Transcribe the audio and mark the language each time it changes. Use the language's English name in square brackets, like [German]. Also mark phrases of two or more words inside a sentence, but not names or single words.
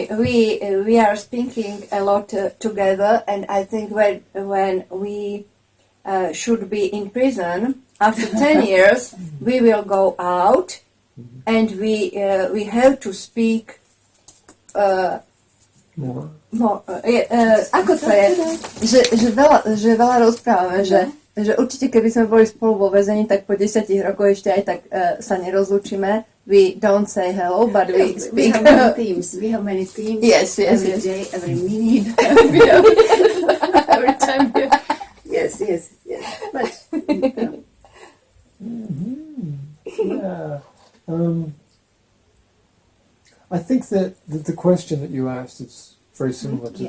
[English] We are speaking a lot together, and I think when we should be in prison after 10 years, we will go out, and we have to speak More. [Slovak] ako to je, že veľa rozprávame, že určite keby sme boli spolu vo väzení, tak po 10 rokoch ešte aj tak sa nerozlúčime. [English] We don't say hello, but we speak. We have many themes. Yes, every yes. day, every minute, Every time. yes. But Yeah. I think that the question that you asked is very similar to the